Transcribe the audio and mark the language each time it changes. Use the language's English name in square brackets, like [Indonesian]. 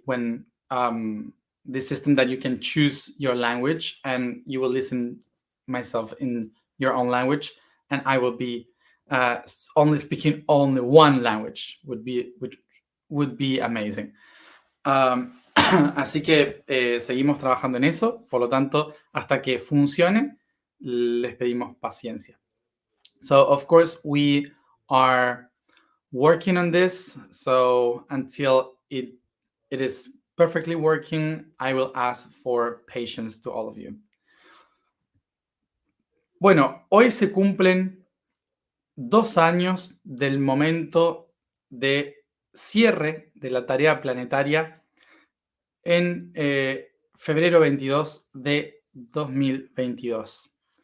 [English] When the system that you can choose your language and you will listen myself in your own language, and I will be only speaking only one language would be amazing. [Spanish] Así que seguimos trabajando en eso, por lo tanto, hasta que funcione, les pedimos paciencia. [English] So, of course, we are working on this. So, until it is perfectly working, I will ask for patience to all of you. [Spanish] Bueno, hoy se cumplen 2 años del momento de cierre de la tarea planetaria en febrero 22 de 2022.